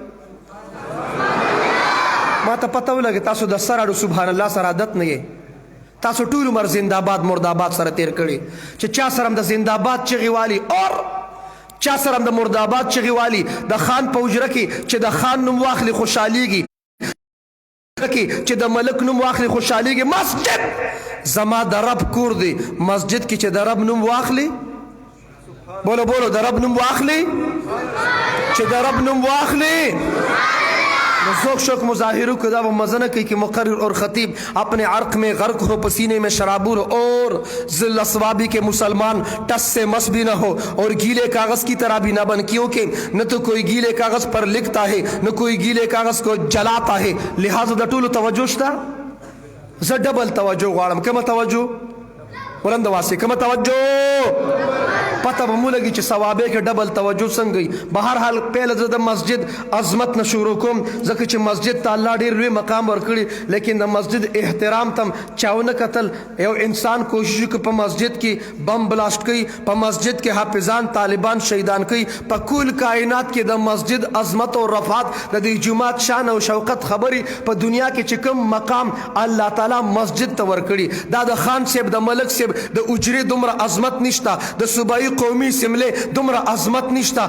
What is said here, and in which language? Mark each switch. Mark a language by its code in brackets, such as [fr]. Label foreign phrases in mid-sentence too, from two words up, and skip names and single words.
[ps] ما ته پته ولګي تاسو د سر اړو سبحان الله سره عادت نه یې، تاسو ټول عمر زنده‌باد مرداباد سره تیر کړي، چې چا سره هم د زنده‌باد چغې والي اور چا سره هم د مرداباد چغې والي، د خان په حجره کې چې د خان نوم واخلي خوشحالیږي، چې د ملک نوم واخلي خوشحالیږي. مسجد زما د رب کور دی، مسجد کې چې د رب نوم واخلي، بولو بولو د رب نوم واخلي، چې د رب نوم واخلي [ur] ذوق شوق مظاہروں کو وہ مزنہ کی کہ مقرر اور خطیب اپنے عرق میں غرق ہو، پسینے میں شرابور اور ذل اسوابی کے مسلمان ٹس سے مس بھی نہ ہو اور گیلے کاغذ کی طرح بھی نہ بن، کیونکہ نہ تو کوئی گیلے کاغذ پر لکھتا ہے نہ کوئی گیلے کاغذ کو جلاتا ہے. [ps] لہذا د ټولو توجه شته، زه ډبل توجه غواړم. کومه توجه؟ بلند واسه کومه توجه؟ پته به مو لګي چې ثوابې کې ډبل توجه څنګه وي. بهرحال پیله زه د مسجد عظمت نه شروع کوم، ځکه چې مسجد ته الله ډېر لوی مقام ورکړي، لیکن د مسجد احترام تم چاونه کتل. یو انسان کوشش وکړي په مسجد کې بم بلاسټ کوي، په مسجد کې حافظان طالبان شهیدان کوي، په کل کائنات کې د مسجد عظمت او رفعت د دې جماعت شان او شوقت خبري په دنیا کې چې کوم مقام الله تعالی مسجد ته ورکړي، دا د خان صاحب د ملک صاحب د اجرې دومره عظمت نشته، د صوبایي قومي سملې دومره عظمت نشته.